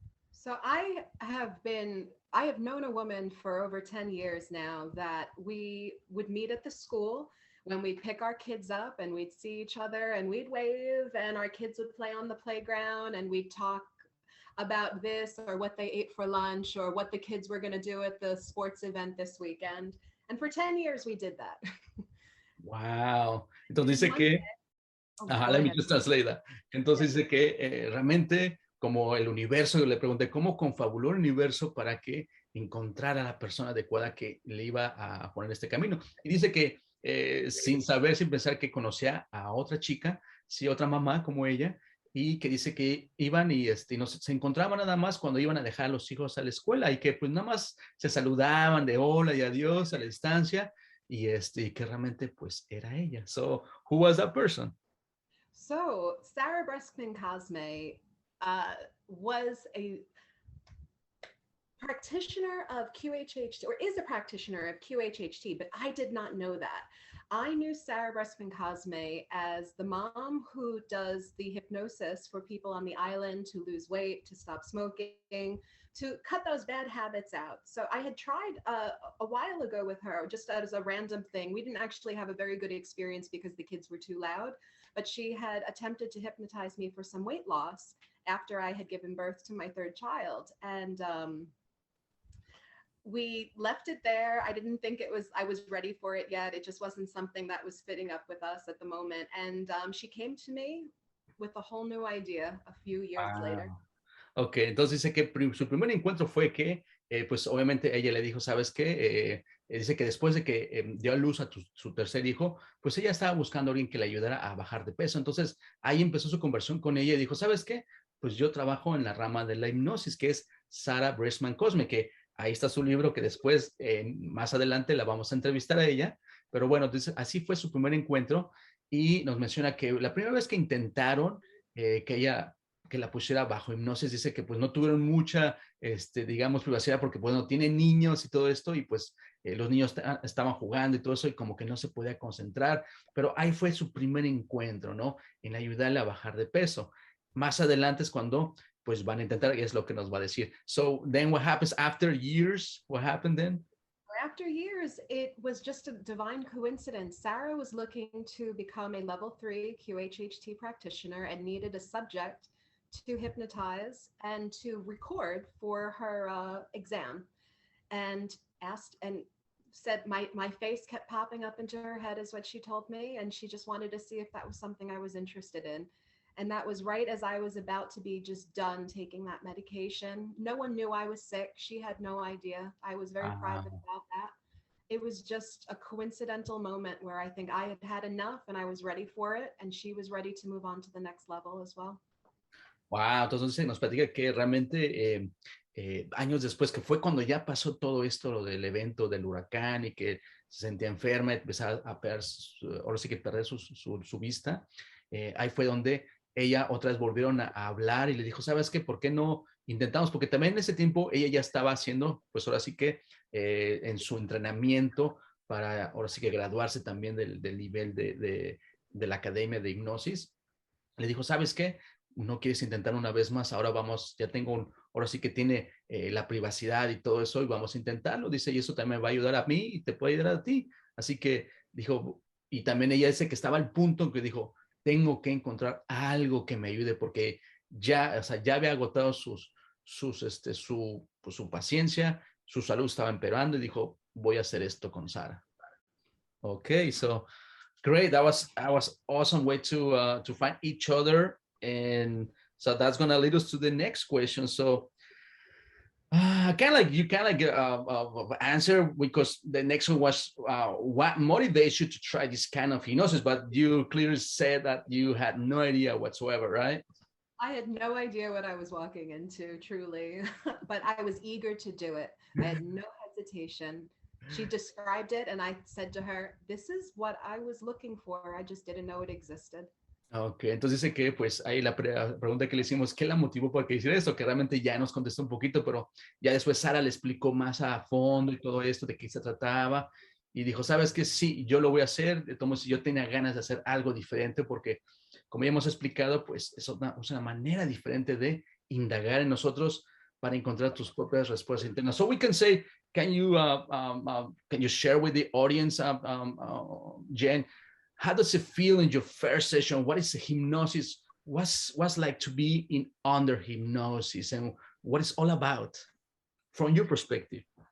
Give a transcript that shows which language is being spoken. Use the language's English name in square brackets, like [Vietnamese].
[English] So I have known a woman for over 10 years now that we would meet at the school when we'd pick our kids up, and we'd see each other and we'd wave, and our kids would play on the playground, and we'd talk about this or what they ate for lunch or what the kids were going to do at the sports event this weekend. And for 10 years we did that. [Spanish] Wow. Entonces dice [English] One day, que, let me just translate that. [Spanish] Entonces dice que realmente, como el universo, yo le pregunté cómo confabuló el universo para que encontrara a la persona adecuada que le iba a poner este camino. Y dice que sin saber, sin pensar, que conocía a otra chica, sí, otra mamá como ella, y que dice que iban y no, se encontraban nada más cuando iban a dejar a los hijos a la escuela, y que pues nada más se saludaban de hola y adiós a la distancia, y que realmente pues era ella. [English] So, who was that person? So Sarah Breskman Cosme was a practitioner of QHHT, or is a practitioner of QHHT, but I did not know that. I knew Sarah Breskman Cosme as the mom who does the hypnosis for people on the island to lose weight, to stop smoking, to cut those bad habits out. So I had tried a while ago with her, just as a random thing. We didn't actually have a very good experience because the kids were too loud, but she had attempted to hypnotize me for some weight loss after I had given birth to my third child. And we left it there. I didn't think I was ready for it yet. It just wasn't something that was fitting up with us at the moment. And she came to me with a whole new idea a few years later. [Spanish] Ok, entonces dice que su primer encuentro fue que, pues obviamente ella le dijo, ¿sabes qué? Dice que después de que dio a luz a su tercer hijo, pues ella estaba buscando a alguien que le ayudara a bajar de peso. Entonces ahí empezó su conversión con ella y dijo, ¿sabes qué? Pues yo trabajo en la rama de la hipnosis, que es Sarah Breskman Cosme, que ahí está su libro, que después, más adelante, la vamos a entrevistar a ella. Pero bueno, entonces así fue su primer encuentro, y nos menciona que la primera vez que intentaron que la pusiera bajo hipnosis, dice que pues no tuvieron mucha, digamos, privacidad, porque pues no tienen niños y todo esto, y pues los niños estaban jugando y todo eso, y como que no se podía concentrar, pero ahí fue su primer encuentro, ¿no? En ayudarle a bajar de peso. Más adelante es cuando pues van a intentar, y es lo que nos va a decir. [English] So then what happens after years? What happened then? After years, it was just a divine coincidence. Sarah was looking to become a level 3 QHHT practitioner and needed a subject to hypnotize and to record for her exam, and asked and said my face kept popping up into her head is what she told me, and she just wanted to see if that was something I was interested in. And that was right as I was about to be just done taking that medication. No one knew I was sick. She had no idea. I was very private about that. It was just a coincidental moment where I think I had had enough and I was ready for it, and she was ready to move on to the next level as well. [Spanish] Wow, entonces nos platica que realmente años después, que fue cuando ya pasó todo esto, lo del evento del huracán, y que se sentía enferma, empezaba a perder, ahora sí que perder su vista, ahí fue donde ella otra vez volvieron a hablar, y le dijo, ¿sabes qué? ¿Por qué no intentamos? Porque también en ese tiempo ella ya estaba haciendo, pues ahora sí que en su entrenamiento para ahora sí que graduarse también del nivel de la academia de hipnosis. le dijo, ¿sabes qué? ¿No quieres intentar una vez más? Ahora vamos, ya tengo ahora sí que tiene la privacidad y todo eso y vamos a intentarlo. Dice, y eso también me va a ayudar a mí y te puede ayudar a ti. Así que dijo, y también ella dice que estaba al punto en que dijo, tengo que encontrar algo que me ayude porque ya, o sea, ya había agotado pues, su paciencia, su salud estaba empeorando y dijo, voy a hacer esto con Sara. [English] Okay, so great. That was awesome way to find each other, and so that's gonna lead us to the next question. So kind of like you kind of get answer because the next one was what motivates you to try this kind of hypnosis, but you clearly said that you had no idea whatsoever, right? I had no idea what I was walking into, truly, but I was eager to do it. I had no hesitation. She described it, and I said to her, "This is what I was looking for. I just didn't know it existed." [Spanish] Ok, entonces dice que pues ahí la pregunta que le hicimos, ¿qué la motivó para que hiciera esto? Que realmente ya nos contestó un poquito, pero ya después Sara le explicó más a fondo y todo esto, de qué se trataba, y dijo, ¿sabes qué? Sí, yo lo voy a hacer, de todos modos, yo tenía ganas de hacer algo diferente, porque como ya hemos explicado, pues es una manera diferente de indagar en nosotros para encontrar tus propias respuestas internas. [English] So we can say, can you share with the audience, Jen, how does it feel in your first session? What is hypnosis? What's like to be in under hypnosis, and what it's all about from your perspective?